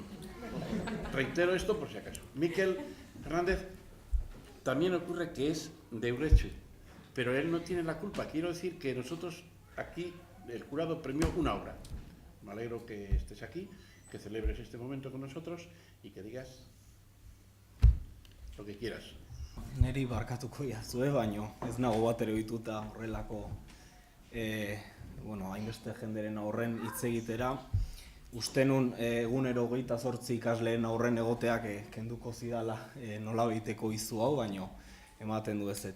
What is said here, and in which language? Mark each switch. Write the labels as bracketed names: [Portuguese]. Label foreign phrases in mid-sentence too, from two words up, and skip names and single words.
[Spanish] Reitero esto por si acaso. Miquel Hernández también ocurre que es de Urrechu, pero él no tiene la culpa. Quiero decir que nosotros aquí, el jurado premió una obra. Me alegro que estés aquí, que celebres este momento con nosotros y que digas lo que quieras. [Basque] Neri barkatuko jazue, baino ez nago bat ere ohituta horrelako hainbeste jenderen aurren hitz egitera. Uste nun egunero 28 ikasleen aurren egoteak kenduko zidala nolabaiteko izu hau, baino ematen du ezetz.